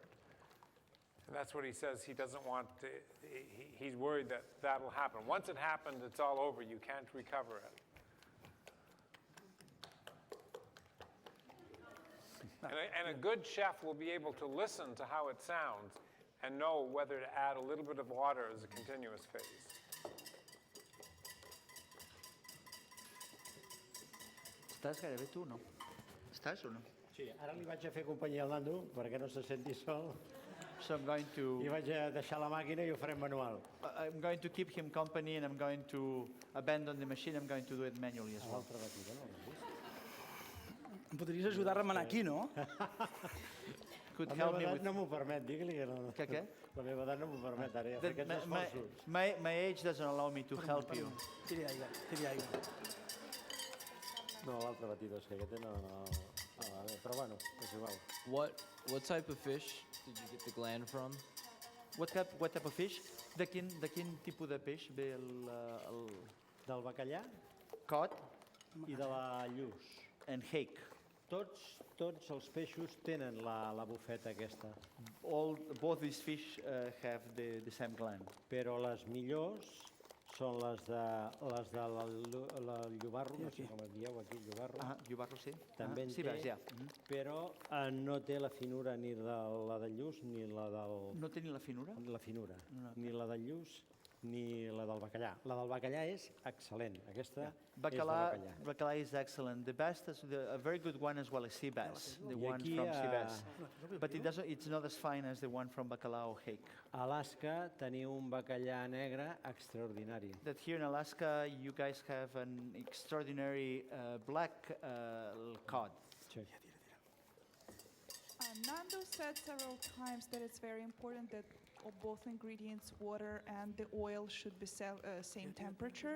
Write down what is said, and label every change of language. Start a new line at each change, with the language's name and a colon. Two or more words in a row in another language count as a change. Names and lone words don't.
English: And that's what he says, he doesn't want to, he's worried that that'll happen. Once it happened, it's all over, you can't recover it. And a good chef will be able to listen to how it sounds and know whether to add a little bit of water as a continuous phase.
Catalan: Estàs gairebé tu, no? Estàs o no? Sí, ara li vaig a fer companyia al Nando perquè no se senti sol
English: So I'm going to...
Catalan: i vaig a deixar la màquina i ho farem manual.
English: I'm going to keep him company and I'm going to abandon the machine. I'm going to do it manually as well.
Catalan: L'altra batida, no l'has vist? Em podries ajudar a remenar aquí, no?
English: Could
Catalan: La
English: help
Catalan: meva
English: me
Catalan: edat
English: with...
Catalan: no m'ho permet, digue-li que no. Què? La meva edat no m'ho permet, ara ja fer
English: That
Catalan: aquests esforços.
English: my age doesn't allow me to help you.
Catalan: Tiri aigua. No, l'altra batida, és que aquesta no... Però bueno, és igual.
English: What type of fish did you get the gland from? What type of fish?
Catalan: De quin tipus de peix ve el Del bacallà
English: cod
Catalan: i de la lluç.
English: and hake?
Catalan: Tots els peixos tenen la bufeta aquesta,
English: Both these fish have the same gland.
Catalan: però les millors són les de la llobarro, no sé com es dieu aquí, llobarro, Llobarro, sí. també en sí, té, veus, ja. però no té la finura ni de la de lluç ni la del... No té ni la finura? La finura, ni la de lluç ni la del bacallà. La del bacallà és excel·lent, aquesta és de bacallà.
English: Bacallà is excellent. The best is a very good one as well as sea bass, the
Catalan: I
English: one
Catalan: aquí
English: from sea
Catalan: a
English: bass. But it's not as fine as the one from bacalà or hake.
Catalan: a Alaska teniu un bacallà negre extraordinari.
English: That here in Alaska, you guys have an extraordinary black cod.
Catalan: Sí.
English: Nando said several times that it's very important that both ingredients, water and the oil, should be same temperature.